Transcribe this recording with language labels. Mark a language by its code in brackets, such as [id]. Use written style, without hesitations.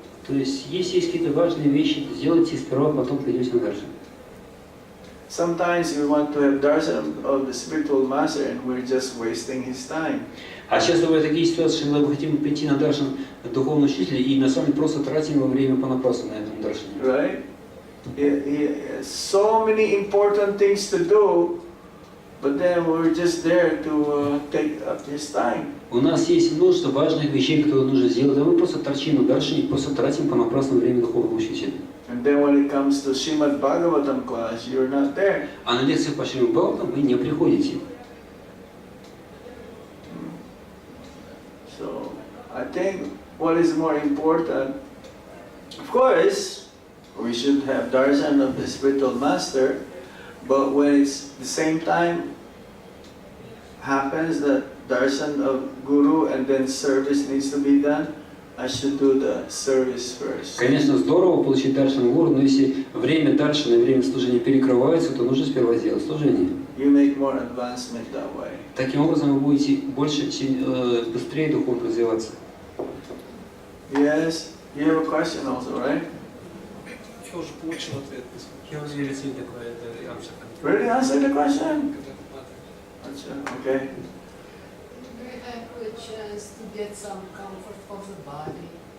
[ru] То есть, если есть какие-то важные вещи, сделайте сперва, потом придете на даршан. [en] Sometimes we want to have darshan of the spiritual master and we're just wasting his time. [ru] А часто бывают такие ситуации, когда мы хотим прийти на даршан духовного учителя и на самом деле просто тратим его время понапрасну на этом даршане. [en] Right? So many important things to do, but then we're just there to take up his time. [ru] У нас есть множество важных вещей, которые нужно сделать, а мы просто торчим на даршане, просто тратим понапрасну время духовного учителя. [en] And then when it comes to Srimad Bhagavatam class, you're not there. [ru] А на лекциях по Шримад Бхагаватам вы не приходите. [en] So I think what is more important, of course, we should have darshan of the spiritual master, but when it's the same time happens that darshan of Guru and then service needs to be done, I should do the service first. [ru] Конечно, здорово получить даршан Гуру, но если время даршана и время служения перекрываются, то нужно сперва сделать служение. [en] You make more advancement that way. [ru] Таким образом вы будете больше, быстрее духовно развиваться. [en] Yes, you have a question also, right? [ru] Я уже получил ответ. Я уже [en] received the answer. Really answer the question? Okay. Do you have a chance to get some comfort for the body?